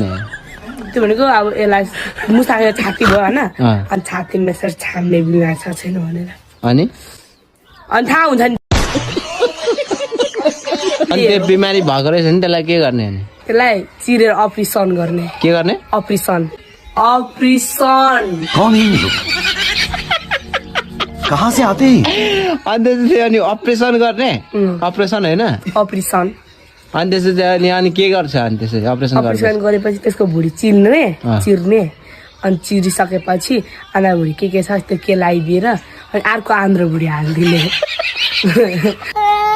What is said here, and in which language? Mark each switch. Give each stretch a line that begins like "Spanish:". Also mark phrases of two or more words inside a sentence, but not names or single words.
Nepali: त्यो भनेको अब यसलाई मुसाको छाती भयो होइन अनि छातीमा यसरी छाम्ने बिमार छ छैन भनेर अनि थाहा हुन्छ नि अनि त्यो बिमारी भएको रहेछ नि त्यसलाई के गर्ने अनि त्यसलाई चिरेर अपरेसन गर्ने के गर्ने अपरेसन
Hindi: कौन है ये लोग कहाँ से आते हैं
Nepali: अनि त्यसपछि अनि अपरेसन गर्ने अपरेसन होइन अपरेसन अनि त्यसपछि अनि के गर्छ अनि त्यसपछि अपरेसन गरेपछि त्यसको भुँडी चिर्ने अनि चिरिसकेपछि आन्द्रा भुँडी के छ त्यो के लगाइदिएर अनि अर्को आन्द्रा भुँडी हालिदिने